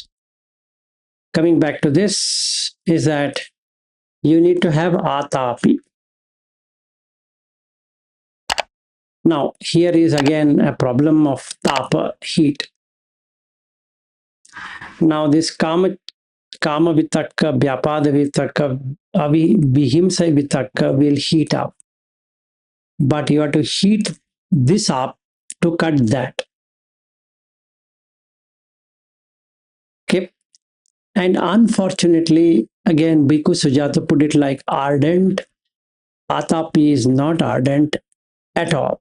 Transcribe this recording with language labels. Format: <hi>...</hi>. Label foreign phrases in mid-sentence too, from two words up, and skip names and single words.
<en>Coming back to this is that you need to have atapi. Now, here is again a problem of tapa, heat. Now, this</en> <pi>kama vitakka, vyapada vitakka, vihimsa vitakka</pi> <en>will heat up. But you have to heat this up to cut that. Okay. And unfortunately, again, Bhikkhu Sujata put it like ardent. Atapi is not ardent at all.</en>